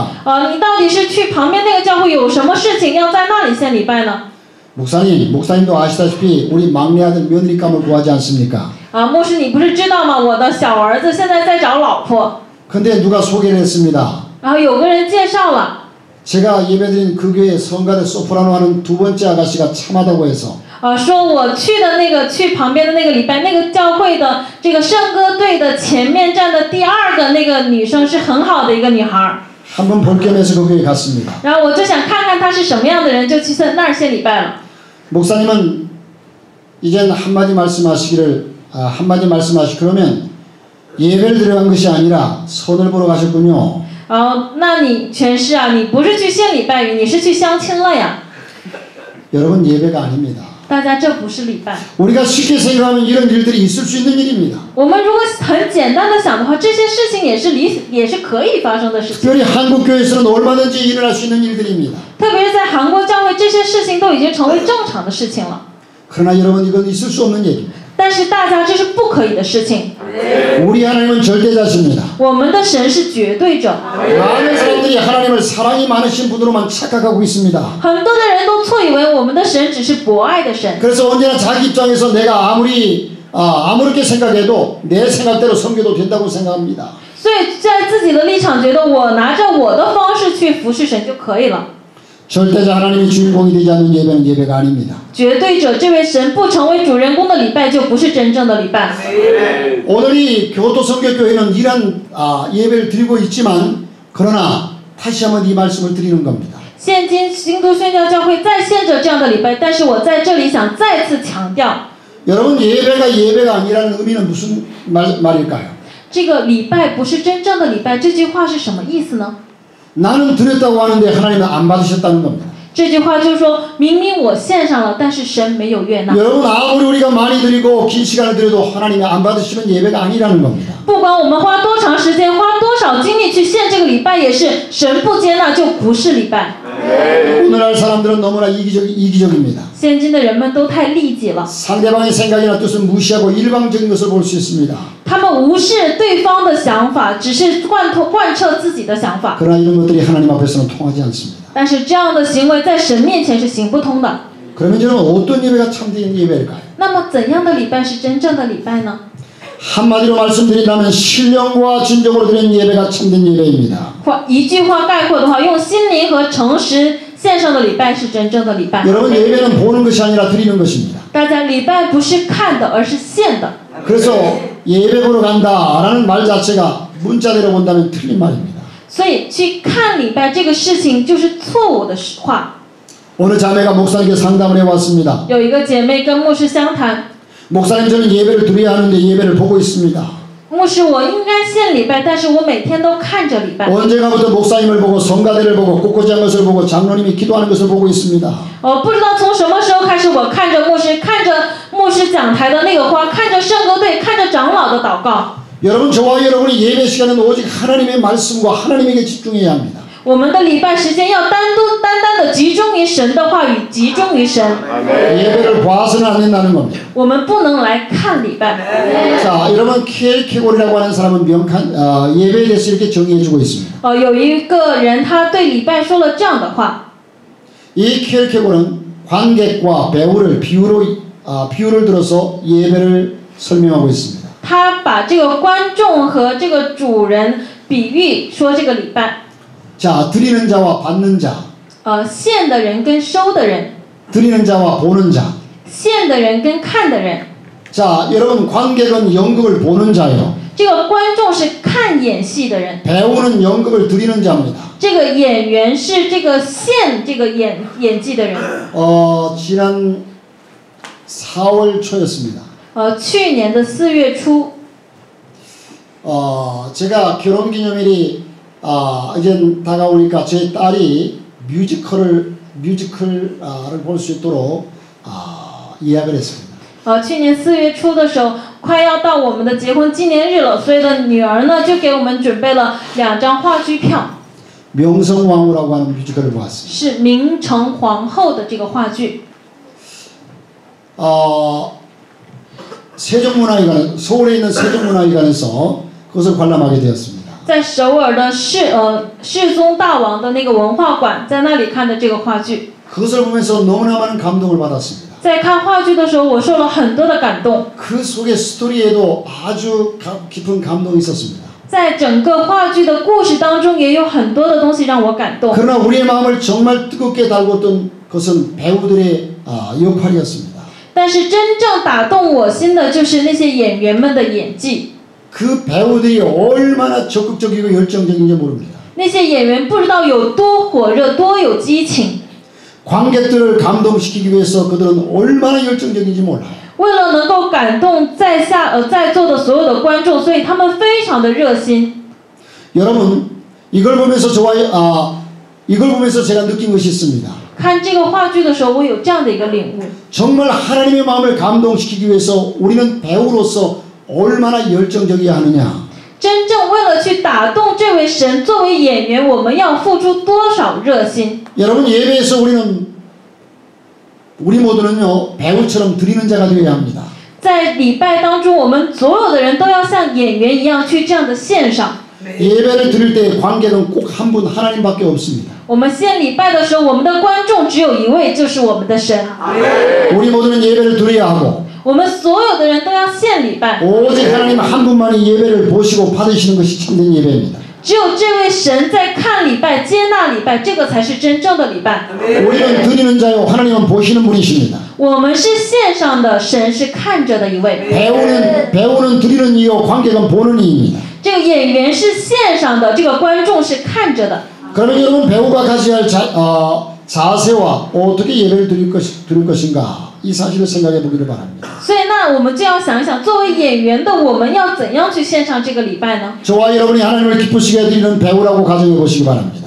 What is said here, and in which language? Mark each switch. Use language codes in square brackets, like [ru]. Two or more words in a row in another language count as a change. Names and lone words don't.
[zh] 你到底是去旁边那个教会有什么事情要在那里献礼拜呢？ [ko] 목사님도 아시다시피 우리 막내 아들 며느리감을 구하지 않습니까? [zh] 牧师你不是知道吗？我的小儿子现在在找老婆。 [ko] 근데 누가 소개를 했습니다. [zh] 然后有个人介绍了。 [ko] 제가 예배드린 그 교회 성가대 소프라노 하는 두 번째 아가씨가 참하다고 해서 [zh] 说我去旁边的那个礼拜，那个教会的这个圣歌队的前面站的第二个那个女生是很好的一个女孩。 [ko] 한번 볼 겸해서 그 교회 갔습니다. [zh] 然后我就想看看她是什么样的人，就去那儿献礼拜了。 [ko] 목사님은 이젠 한마디 말씀하시고 그러면 예배를 드려간 것이 아니라 선을 보러 가셨군요. [zh] 那你全是啊，你不是去献礼拜，你是去相亲了呀？ [ko] 여러분 예배가 아닙니다. [zh] 大家这不是礼拜。 [ko] 우리가 쉽게 생각하면 이런 일들이 있을 수 있는 일입니다. [zh] 我们如果很简单的想的话，这些事情也是可以发生的事情。 [ko] 특별히 한국 교회에서는 얼마든지 일어날 수 있는 일들입니다. [zh] 特别是在韩国教会，这些事情都已经成为正常的事情了。 [ko] 그러나 여러분 이건 있을 수 없는 일입니다. [zh] 但是大家这是不可以的事情。 [ko] 우리 하나님은 절대자십니다. [zh] 我们的神是绝对者。 [ko] 많은 사람들이 하나님을 사랑이 많으신 분으로만 착각하고 있습니다. [zh] 很多的人都错以为我们的神只是博爱的神。 [ko] 그래서 언제나 자기 입장에서 내가 아무렇게 생각해도 내 생각대로 섬겨도 된다고 생각합니다. [zh] 所以在自己的立场觉得我拿着我的方式去服侍神就可以了。 [ko] 절대자 하나님이 주인공이 되지 않는 예배는 예배가 아닙니다. [zh] 绝对者这位神不成为主人公的礼拜就不是真正的礼拜。 [ko] 오늘 이 교토성결교회는 이런 예배를 드리고 있지만 그러나 다시 한번 이 말씀을 드리는 겁니다. [zh] 现今新都宣教教会再献着这样的礼拜，但是我在这里想再次强调， [ko] 여러분 예배가 아니라는 의미는 무슨 말일까요? [zh] 这个礼拜不是真正的礼拜，这句话是什么意思呢？ [ko] 나는 드렸다고 하는데 하나님은 안 받으셨다는 겁니다. [zh] 这句话就是说明明我献上了，但是神没有悦纳。 [ko] 여러분 아무리 우리가 많이 드리고 긴 시간을 드려도 하나님이 안 받으시면 예배가 아니라는 겁니다. [zh] 不管我们花多长时间，花多少精力去献这个礼拜，也是神不接纳就不是礼拜。 [ko] 오늘날 사람들은 너무나 이기적입니다. [zh] 现今的人们都太利己了， [ko] 상대방의 생각이나 뜻을 무시하고 일방적인 것을 볼 수 있습니다. [zh] 他们无视对方的想法，只是贯彻自己的想法。 [ko] 그러나 이런 것들이 하나님 앞에서는 통하지 않습니다. [zh] 但是这样的行为在神面前是行不通的。 [ko] 그러면 저는 어떤 예배가 참된 예배일까요? [zh] 那么怎样的礼拜是真正的礼拜呢？ [ko] 한마디로 말씀드린다면 신령과 진정으로 드리는 예배가 참된 예배입니다. [zh] 一句话概括的话，用心灵和诚实献上的礼拜是真正的礼拜。 [ko] 여러분 예배는 보는 것이 아니라 드리는 것입니다. [zh] 大家礼拜不是看的，而是献的。 [ko] 그래서 예배 보러 간다라는 말 자체가 문자대로 본다면 틀린 말입니다. [zh] 所以去看礼拜这个事情就是错误的话。 [ko] 어느 자매가 목사님께 상담을 해왔습니다. [zh] 有一个姐妹跟牧师相谈， [ko] 목사님 저는 예배를 드려야 하는데 예배를 보고 있습니다. [zh] 牧师我应该献礼拜，但是我每天都看着礼拜。 [ko] 언젠가부터 목사님을 보고 성가대를 보고 꿋꿋한 것을 보고 장로님이 기도하는 것을 보고 있습니다. [zh] 不知道从什么时候开始，我看着牧师，看着牧师讲台的那个花，看着圣歌队，看着长老的祷告。 [ko] 여러분 저와 여러분이 예배 시간은 오직 하나님의 말씀과 하나님에게 집중해야 합니다. [zh] 我们的礼拜时间要单单的集中于神的话语，集中于神。 [ko] 예배를 봐서는 안 된다는 겁니다. [zh] 我们不能来看礼拜。 [ko] 자, 여러분 케이케골이라고 하는 사람은 명칸 예배에 대해서 이렇게 정의해주고 있습니다. [zh] 有一个人他对礼拜说了这样的话。 [ko] 이 케이케골은 관객과 배우를 비유를 들어서 예배를 설명하고 있습니다. [zh] 他把这个观众和这个主人比喻说这个礼拜。 [ko] 자, 드리는 자와 받는 자. [zh] 献的人跟收的人。 [ko] 드리는 자와 보는 자. [zh] 献的人跟看的人。 [ko] 자, 여러분 관객은 연극을 보는 자예요. [zh] 这个观众是看演戏的人。 [ko] 배우는 연극을 드리는 자입니다. [zh] 这个演员是这个献这个演技的人。 [ko] 지난 4월 초였습니다. [zh] 去年的4月初。 [ko] 제가 결혼기념일이 이제 다가오니까 제 딸이 뮤지컬을 볼 수 있도록 예약을 했습니다. [zh] 去年4月初的时候，快要到我们的结婚纪念日了，所以的女儿呢就给我们准备了2张话剧票。 [ko] 명성황후라고 하는 뮤지컬을 보았습니다. [zh] 是明成皇后的这个话剧。 [ko] 세종문화회관 서울에 있는 세종문화회관에서 그것을 관람하게 되었습니다. [zh] 在首尔的世宗大王的那个文化馆，在那里看的这个话剧。 [ko] 그것을 보면서 너무나 많은 감동을 받았습니다. [zh] 在看话剧的时候，我受了很多的感动。 [ko] 그 속의 스토리에도 아주 깊은 감동이 있었습니다. [zh] 在整个话剧的故事当中，也有很多的东西让我感动。 [ko] 그러나 우리의 마음을 정말 뜨겁게 달궜던 것은 배우들의 역할이었습니다. [zh] 但是真正打动我心的就是那些演员们的演技。 [ko] 그 배우들이 얼마나 적극적이고 열정적인지 모릅니다. [zh] 那些演员不知道有多火热，多有激情。 [ko] 관객들을 감동시키기 위해서 그들은 얼마나 열정적인지 몰라요. [zh] 为了能够感动在座的所有的观众，所以他们非常的热心。 [ko] 여러분 이걸 보면서 제가 느낀 것이 있습니다. [zh] 看这个话剧的时候，我有这样的一个领悟。 [ko] 정말 하나님의 마음을 감동시키기 위해서 우리는 배우로서 얼마나 열정적이어야 하느냐. [zh] 真正为了去打动这位神，作为演员，我们要付出多少热心？ [ko] 여러분 예배에서 우리 모두는요 배우처럼 드리는 자가 되어야 합니다. [zh] 在礼拜当中，我们所有的人都要像演员一样去这样的献上。 [ko] 예배를 드릴 때 관객은 꼭 한 분 하나님밖에 없습니다. [zh] 我们献礼拜的时候，我们的观众只有一位，就是我们的神。 [ko] 우리 모두는 예배를 드려야 하고 [zh] 我们所有的人都要献礼拜。 [ko] 오직 하나님 한 분만이 예배를 보시고 받으시는 것이 참된 예배입니다. [zh] 只有这位神在看礼拜、接纳礼拜，这个才是真正的礼拜。 [ko] 우리는 드리는 자요 하나님은 보시는 분이십니다. [zh] 我们是献上的，神是看着的一位。 [ko] 배우는 드리는 이요 관객은 보는 이입니다. [zh] 这个演员是献上的，这个观众是看着的。 [ko] 그러면 여러분 배우가 가져야 할 자세와 어떻게 예배를 드릴 것인가 이 사실을 생각해 보기를 바랍니다. [zh] 所以那我们就要想一想，作为演员的我们要怎样去献上这个礼拜呢？ [ko] 저와 여러분이 하나님을 기쁘시게 드리는 배우라고 가정해 보시기 바랍니다.